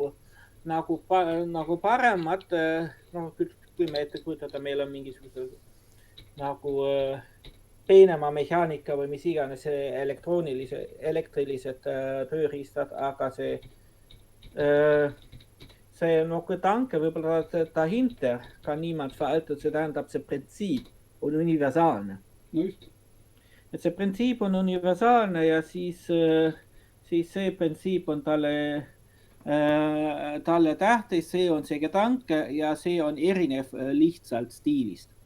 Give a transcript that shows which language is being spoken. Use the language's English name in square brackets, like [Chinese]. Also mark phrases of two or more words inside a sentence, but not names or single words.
[Estonian] nagu paremad, kui me ette kujutada, meil on mingisugused nagu peenema mehaanika või mis iganes elektrilised tööriistad, aga see gedanke võib-olla [German] dahinter kan niemand veraltet, [Estonian] see tähendab, see printsiip on universaalne. No just. Et see printsiip on universaalne ja siis see printsiip on talle tähtis, see on see gedanke ja see on erinev lihtsalt stiilist.